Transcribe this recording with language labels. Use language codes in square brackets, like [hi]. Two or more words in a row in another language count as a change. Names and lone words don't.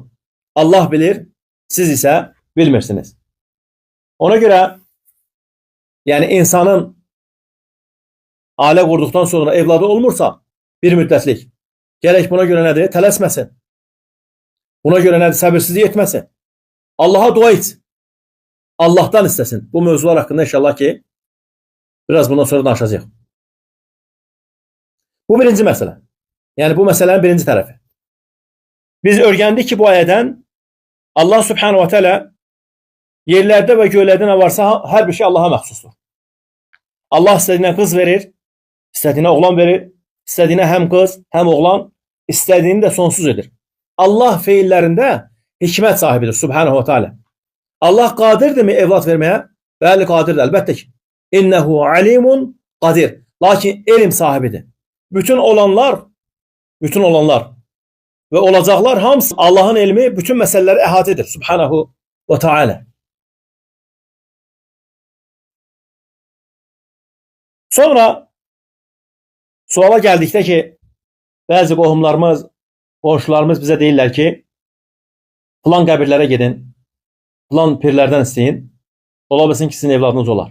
[az] Allah bilir, siz isə bilmirsiniz. Ona görə yəni insanın ailə qurduqdan sonra evladı olmursa bir müddətlik gərək buna görə nədir? Tələsməsin. Buna görə nədir? Səbirsizlik etməsin. [tr] Allaha dua et. Allah'tan istesin. [az] Bu mövzular hakkında inşallah ki biraz bundan sonra danışacağıq. [tr] Bu birinci mesele. Yani bu meselenin birinci tarafı. Biz öğrendik ki bu ayədən Allah [ar] سبحانه وتعالى [tr] yerlerde ve göklerde ne varsa her bir şey [az] Allah'a məxsusdur. [tr] Allah istediğine kız verir, istediğine oğlan verir, istediğine hem kız hem oğlan, istediğini de sonsuz edir. Allah feillerinde hikmet sahibidir [ar] سبحانه وتعالى. [az] Allah qadirdir mi evlat vermeye? Bəli, qadirdir əlbəttə ki. [ar] إنه عليم قدير. [az] Lakin elm sahibidir. Bütün olanlar ve olacaklar hamısı Allah'ın elmi bütün meseleleri ehate edir [ar] سبحانه وتعالى. [az] Sonra suala geldikdə ki, bəzi qohumlarımız, qonşularımız bizə deyirlər ki, filan qəbirlərə gedin, filan pirlərdən isteyin, ola bilsin ki, sizin evladınız olar.